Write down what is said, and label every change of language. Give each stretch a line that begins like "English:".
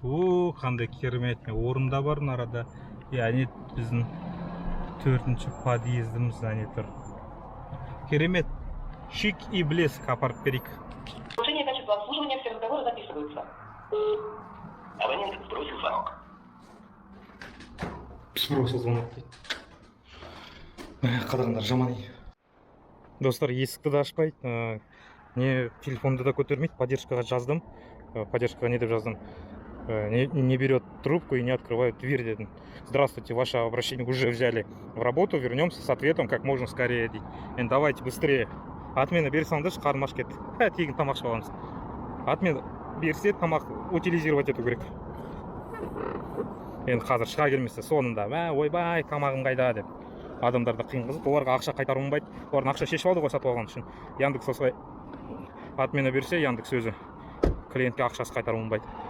Kazakh: О, қандай керемет, орында бар нарада. Яғни біздің 4-ші подъездіміз әне тұр. Керемет,
Russian: шик и блеск
Kazakh: апарып берейік.
Russian: Нарушение качества обслуживания, все разговоры записываются. Абонент сбросил звонок. Сбросил звонок
Kazakh: дейді. Қадағандар жаман. Достар, есікті де ашпайды, не телефонды да көтермейді. Поддержкаға жаздым, поддержкаға не деп жаздым,
Russian: не берет трубку и не открывает дверь
Kazakh: дедім.
Russian: Здравствуйте, ваше обращение уже взяли в работу, вернемся с ответом как можно скорее
Kazakh: дейді.
Russian: Енді давайте быстрее.
Kazakh: Отмена бере салыңдаршы, қарным аш кетті. Тегін тамақ ішіп аламыз. Отмена берсе тамақ утилизировать ету керек. Енді қазір шыға келмесе соңында, ойбай, тамағым қайда деп. Адамдарды қиынғызып, оларға ақша қайтару оңбайды. Олардың ақша шешіп алды ғой сатып алған үшін. Яндекс осылай отмена берсе, Яндекс өзі клиентке ақшасы қайтару оңбайды.